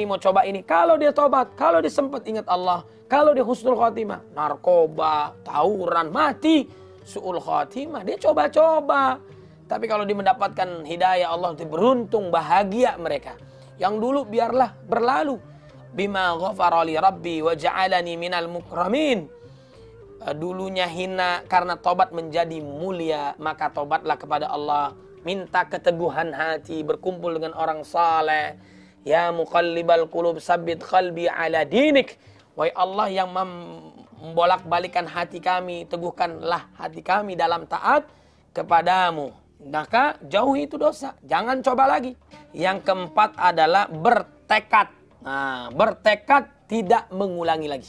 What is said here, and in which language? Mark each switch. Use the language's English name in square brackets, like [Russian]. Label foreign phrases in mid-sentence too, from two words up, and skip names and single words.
[Indonesian] Kalau dia tobat, kalau dia sempat ingat Allah, kalau dia [Arabic] حسن الخاتمة, [Indonesian] narkoba, tawuran, mati, [Arabic] سوء الخاتمة, [Indonesian] dia coba-coba. Tapi kalau dia mendapatkan hidayah Allah, dia beruntung, bahagia mereka. Yang dulu biarlah berlalu. [Arabic] بما غفر لي ربي وجعلني من المكرمين. [Indonesian] Dulunya hina, karena tobat menjadi mulia, maka tobatlah kepada Allah. Minta keteguhan hati, berkumpul dengan orang saleh. [Arabic] يا مقلب القلوب ثبت قلبي على دينك. [Indonesian] Wahai Allah yang membolak-balikan hati kami, teguhkanlah hati kami dalam taat kepadamu. Maka jauhi itu dosa, jangan coba lagi. Yang keempat adalah bertekad. Nah, bertekad tidak mengulangi lagi.